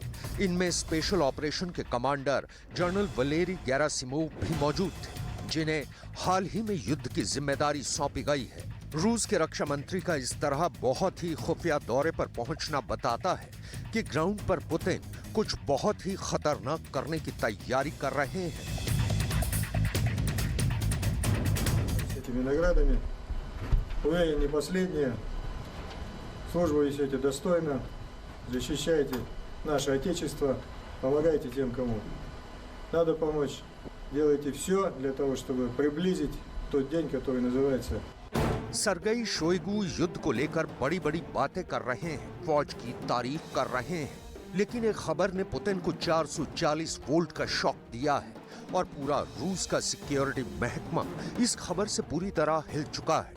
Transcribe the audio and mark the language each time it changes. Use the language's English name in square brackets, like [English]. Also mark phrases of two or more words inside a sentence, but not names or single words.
[Hindi] इनमें [English] special operation [Hindi] के कमांडर जनरल वलेरी गेरासिमोव भी मौजूद थे, जिन्हें हाल ही में युद्ध की जिम्मेदारी सौंपी गई है। रूस के रक्षा मंत्री का इस तरह बहुत ही खुफिया दौरे पर पहुंचना बताता है कि ग्राउंड पर पुतिन कुछ बहुत ही खतरनाक करने की तैयारी कर रहे हैं। [Russian] Этими наградами вы не последние, службу несете достойно, защищаете наше Отечество, помогаете тем, кому надо помочь. Делайте все для того, чтобы приблизить тот день, который называется. [Hindi] सर्गेई शोइगु युद्ध को लेकर बड़ी बड़ी बातें कर रहे हैं, फौज की तारीफ कर रहे हैं, लेकिन एक खबर ने पुतिन को 440 वोल्ट का शॉक दिया है और पूरा रूस का सिक्योरिटी महकमा इस खबर से पूरी तरह हिल चुका है।